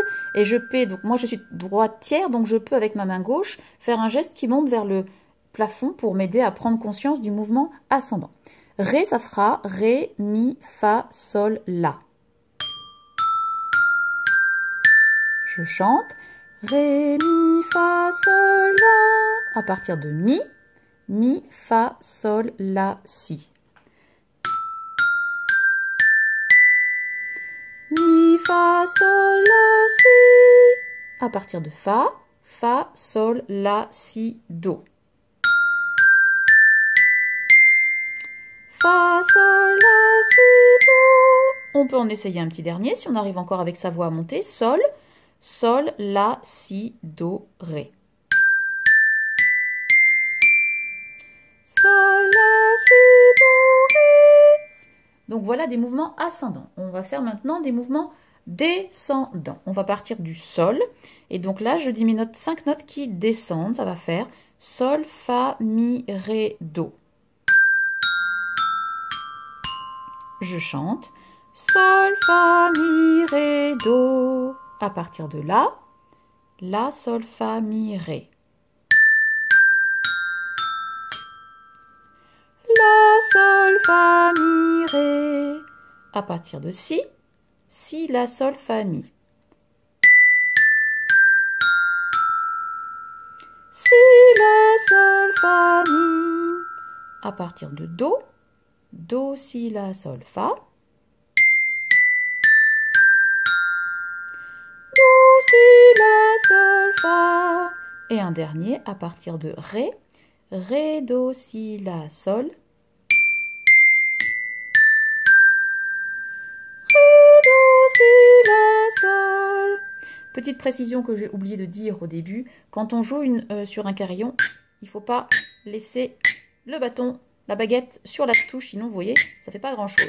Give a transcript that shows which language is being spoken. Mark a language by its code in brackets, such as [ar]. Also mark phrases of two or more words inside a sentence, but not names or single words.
[fr] Et je peux, donc moi je suis droitière, donc je peux avec ma main gauche faire un geste qui monte vers le plafond pour m'aider à prendre conscience du mouvement ascendant. Ré, ça fera Ré, Mi, Fa, Sol, La. Je chante. Ré, Mi, Fa, Sol, La. À partir de Mi, Mi, Fa, Sol, La, Si. Mi, Fa, Sol, La, Si. À partir de Fa, Fa, Sol, La, Si, Do. Fa, Sol, La, Si, Do. On peut en essayer un petit dernier si on arrive encore avec sa voix à monter. Sol, Sol, La, Si, Do, Ré. Sol, La, Si, Do, Ré. Donc voilà des mouvements ascendants. On va faire maintenant des mouvements descendants. On va partir du Sol. Et donc là, je dis mes notes, 5 notes qui descendent. Ça va faire Sol, Fa, Mi, Ré, Do. Je chante. Sol, Fa, Mi, Ré, Do. À partir de là, La, Sol, Fa, Mi, Ré. La, Sol, Fa, Mi, Ré. À partir de Si, Si, La, Sol, Fa, Mi. Si, La, Sol, Fa, Mi. À partir de Do, Do, Si, La, Sol, Fa. Do, Si, La, Sol, Fa. Et un dernier à partir de Ré, Ré, Do, Si, La, Sol. Ré, Do, Si, La, Sol. Petite précision que j'ai oublié de dire au début, quand on joue sur un carillon, il ne faut pas laisser le bâton, la baguette sur la touche, sinon vous voyez, ça ne fait pas grand chose.